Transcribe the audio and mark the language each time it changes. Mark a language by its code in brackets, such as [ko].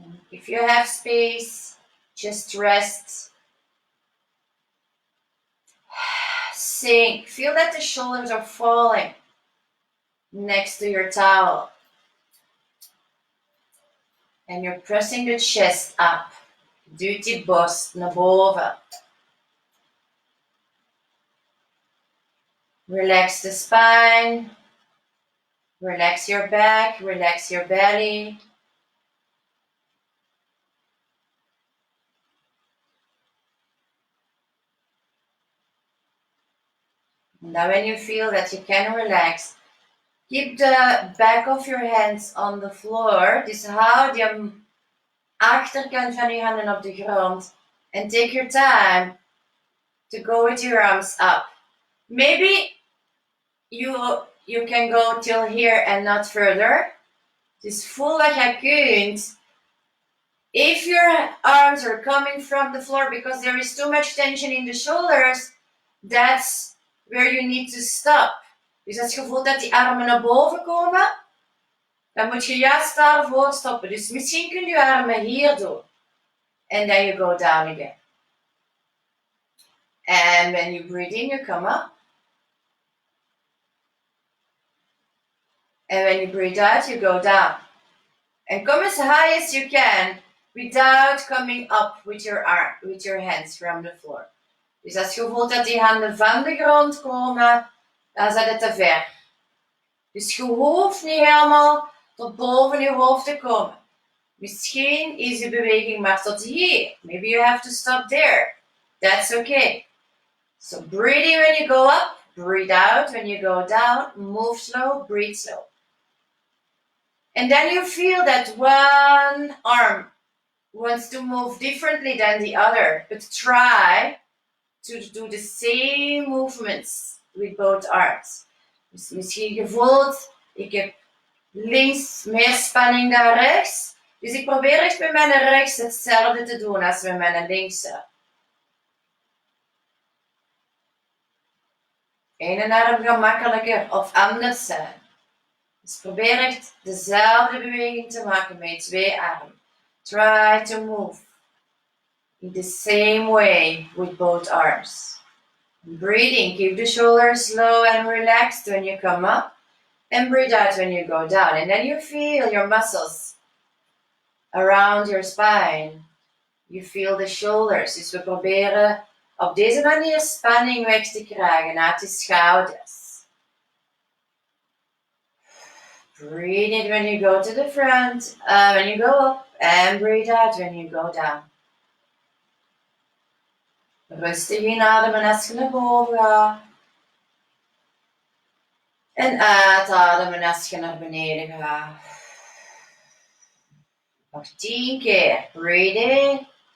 [en] If you have space, just rest. Sink. Feel that the shoulders are falling next to your towel. And you're pressing the chest up. [nl] Duw die borst naar boven. [en] Relax the spine. Relax your back. Relax your belly. Now when you feel that you can relax, keep the back of your hands on the floor. [nl] Dus hou de achterkant van je handen op de grond. [en] And take your time to go with your arms up. Maybe you can go till here and not further. [nl] Dus voel wat je kunt. [en] If your arms are coming from the floor because there is too much tension in the shoulders, that's where you need to stop. [nl] Dus als je voelt dat die armen naar boven komen, dan moet je juist daarvoor stoppen. Dus misschien kun je je armen hier doen. [en] And then you go down again. And when you breathe in, you come up. And when you breathe out, you go down. And come as high as you can without coming up with your hands from the floor. [nl] Dus als je voelt dat die handen van de grond komen, dan zet het te ver. Dus je hoeft niet helemaal tot boven je hoofd te komen. Misschien is je beweging maar tot hier. [en] Maybe you have to stop there. That's okay. So breathing when you go up, breathe out when you go down, move slow, breathe slow. And then you feel that one arm wants to move differently than the other, but try to do the same movements with both arms. [nl] Dus misschien gevoeld, ik heb links meer spanning dan rechts. Dus ik probeer echt met mijn rechts hetzelfde te doen als met mijn linkse. Ene arm gemakkelijker of anders zijn. Dus probeer echt dezelfde beweging te maken met twee armen. [en] Try to move in the same way with both arms. Breathing, keep the shoulders low and relaxed when you come up, and breathe out when you go down. And then you feel your muscles around your spine. You feel the shoulders. [nl] Dus we proberen op deze manier spanning weg te krijgen uit de schouders. [en] Breathe it when you go to the front, when you go up, and breathe out when you go down. [nl] Rustig inademen als je naar boven gaat. En uitademen als je naar beneden gaat. Nog 10 keer. [en] Breathe in.